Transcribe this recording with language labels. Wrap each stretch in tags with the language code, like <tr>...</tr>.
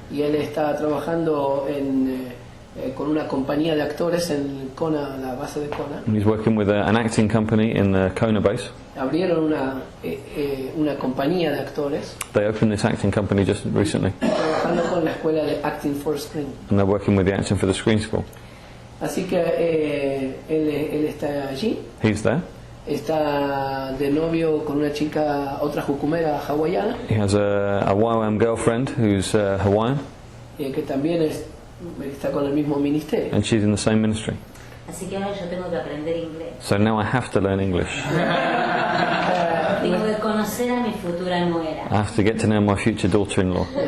<es>y él está trabajando con una compañía de actores en Kona, la base de Kona.</es> <en>and he's working with an acting company in the Kona base.</en> <es>Abrieron una compañía de actores</es> <en>They opened this acting company just recently,</en> <es>trabajando con la escuela de Acting for Screen.</es> <en>and they're working with the Acting for the Screen School.</en> <es>Así que él está allí.</es> <en>He's there.</en> <es>Está de novio con una chica, otra jucumera hawaiana,</es> <en>He has a YWAM girlfriend who's Hawaiian,</en> <es>que también está con el mismo ministerio.</es> <en>and she's in the same ministry.</en> <es>Así que ahora yo tengo que aprender inglés.</es> <en>So now I have to learn English.</en> <es>Tengo que conocer a mi futura nuera.</es> <en>I have to get to know my future daughter-in-law.</en>